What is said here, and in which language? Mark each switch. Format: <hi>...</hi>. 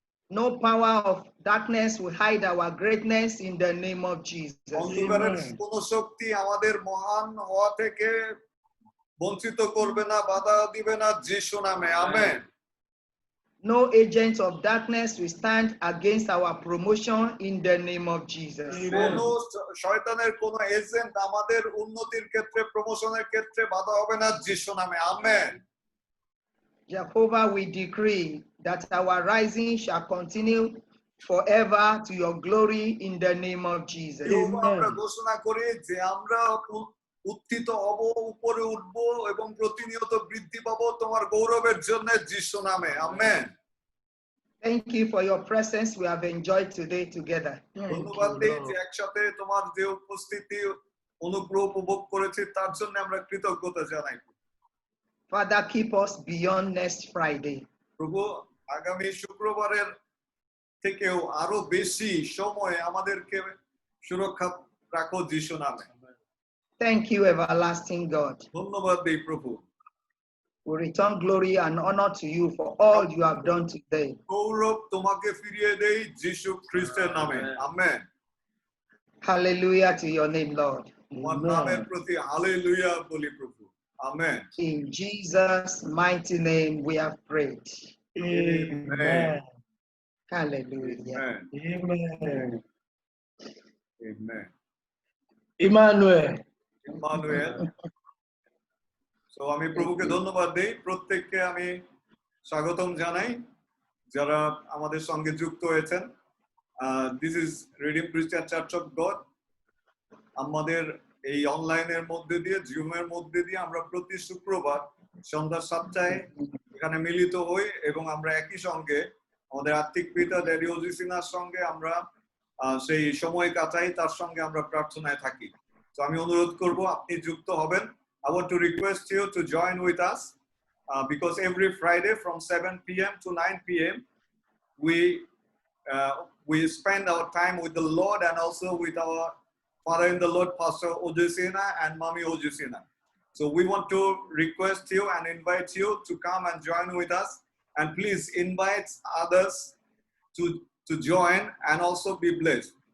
<en>No power of darkness will hide our greatness in the name of Jesus.</en> <bn>অন্ধকারের কোন শক্তি আমাদের মহান হওয়া থেকে বঞ্চিত করবে না বাধা দিবে না যিশু নামে amen</bn> <en>No agent of darkness will stand against our promotion in the name of Jesus.</en> <bn>কোন শয়তানের কোন এজেন্ট আমাদের উন্নতির ক্ষেত্রে প্রমোশনের ক্ষেত্রে বাধা হবে না যিশু নামে amen</bn> <en>Jehovah, we decree that our rising shall continue forever to your glory in the name of Jesus.</en> <bn>আমরা ঘোষণা করি যে আমরা উত্থিত হব উপরে উঠব এবং প্রতিনিয়ত বৃদ্ধি পাবো তোমার গৌরবের জন্য যিশু নামে amen</bn> <en>Thank you for your presence we have enjoyed today together.</en> <bn>ধন্যবাদ দেই যে একসাথে তোমার যে উপস্থিতি অনুগ্রহ উপভোগ করেছি তার জন্য আমরা কৃতজ্ঞতা জানাই</bn> <en>Father, keep us beyond next Friday.</en> <bn>প্রভু আগামী শুক্রবারের থেকেও আরো বেশি সময় আমাদেরকে সুরক্ষা রাখো যিশু নামে</bn> <en>Thank you, everlasting God.</en> <bn>ধন্যবাদ দেই প্রভু</bn> <en>We return glory and honor to you for all you have done today.</en> <bn>গৌরব তোমাকে ফিরিয়ে দেই যিশু খ্রিস্টের নামে amen</bn> <en>Hallelujah to your name, Lord.</en> <bn>তোমার নামের প্রতি হালেলুয়া বলি প্রভু amen</bn> <en>In Jesus' mighty name we have prayed. Amen. Hallelujah. Amen. Amen. Emmanuel. Emmanuel.</en> <bn>So আমি প্রভুকে ধন্যবাদ দেই প্রত্যেককে আমি স্বাগতম জানাই যারা আমাদের সঙ্গে যুক্ত হয়েছেন</bn> <en>this is Redeem Christian Church of God</en> <bn>আমাদের এই অনলাইনের মধ্যে দিয়ে জুমের মধ্যে দিয়ে আমরা প্রতি শুক্রবার সন্ধ্যা 7টায় এখানে মিলিত হই এবং আমরা একই সঙ্গে আমাদের আত্মিক পিতা ড্যাডি ওজিসিনার সঙ্গে আমরা সেই সময় কাটাই তার সঙ্গে আমরা প্রার্থনায় থাকি তো আমি অনুরোধ করব আপনি যুক্ত হবেন</bn> <en>I want to request you to join with us because every Friday from 7 p.m. to 9 p.m. we spend our time with the Lord and also with our Father in the Lord, Pastor Ojusina and Mami Ojusina. So we want to request you and invite you to come and join with us and please invite others to join and also be blessed.</en>